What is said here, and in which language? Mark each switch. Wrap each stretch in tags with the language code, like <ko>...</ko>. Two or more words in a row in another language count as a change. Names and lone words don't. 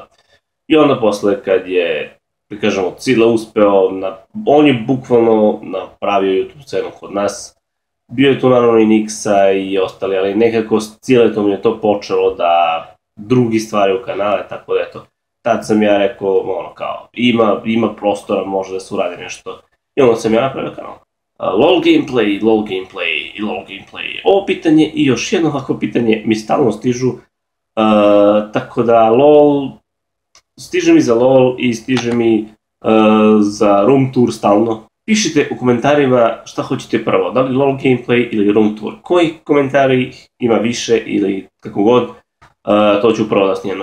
<sr>I onda posle kad je, da kažemo, Cile uspeo, on je bukvalno napravio YouTube scenu kod nas. Bio je tu naravno i Nixa i ostali, ali nekako s Ciletom je to počelo da drugi stvari u kanale, tako da eto. Tad sam ja rekao, ono kao, ima prostora, može da se uradi nešto. I onda sam ja napravio kanal. LOL gameplay, LOL gameplay i LOL gameplay. Ovo pitanje i još jedno ovako pitanje mi stalno stižu. Tako da LOL, stiže mi za LOL i stiže mi za</sr> <en>room tour</en> <sr>stalno. Pišite u komentarima šta hoćete prvo, da li LOL gameplay ili</sr> <en>room tour.</en> <sr>Koji komentari ima više ili kako god, to ću prvo da snimam.</sr>